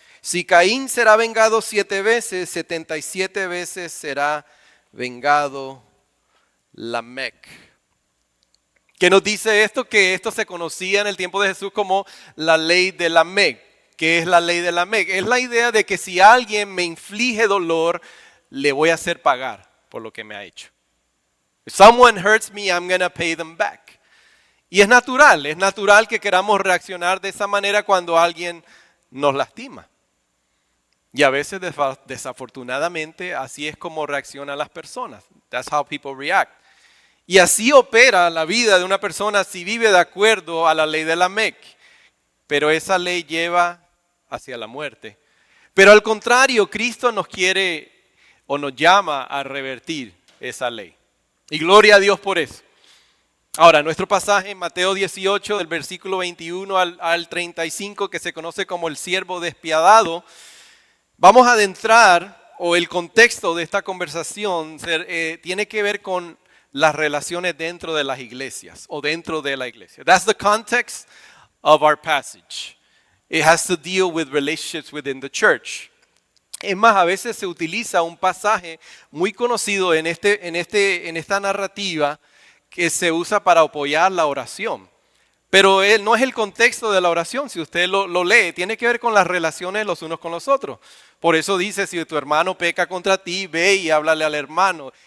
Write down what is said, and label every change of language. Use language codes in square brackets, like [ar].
[es] Si Caín será vengado 7 veces, 77 veces será vengado Lamec. ¿Qué nos dice esto? Que esto se conocía en el tiempo de Jesús como la ley de Lamec. ¿Qué es la ley de Lamec? Es la idea de que si alguien me inflige dolor, le voy a hacer pagar por lo que me ha hecho. [en] If someone hurts me, I'm going to pay them back. [es] Y es natural que queramos reaccionar de esa manera cuando alguien nos lastima. Y a veces, desafortunadamente, así es como reaccionan las personas. [en] That's how people react. [es] Y así opera la vida de una persona si vive de acuerdo a la ley de Lamec. Pero esa ley lleva hacia la muerte. Pero al contrario, Cristo nos quiere o nos llama a revertir esa ley. Y gloria a Dios por eso. Ahora, nuestro pasaje en Mateo 18, del versículo 21 al 35, que se conoce como el siervo despiadado, vamos a adentrar, o el contexto de esta conversación tiene que ver con las relaciones dentro de las iglesias o dentro de la iglesia. [en] That's the context of our passage. It has to deal with relationships within the church. [es] Es más, a veces se utiliza un pasaje muy conocido en esta narrativa que se usa para apoyar la oración. Pero no es el contexto de la oración, si usted lo lee, tiene que ver con las relaciones los unos con los otros. Por eso dice, si tu hermano peca contra ti, ve y háblale al hermano.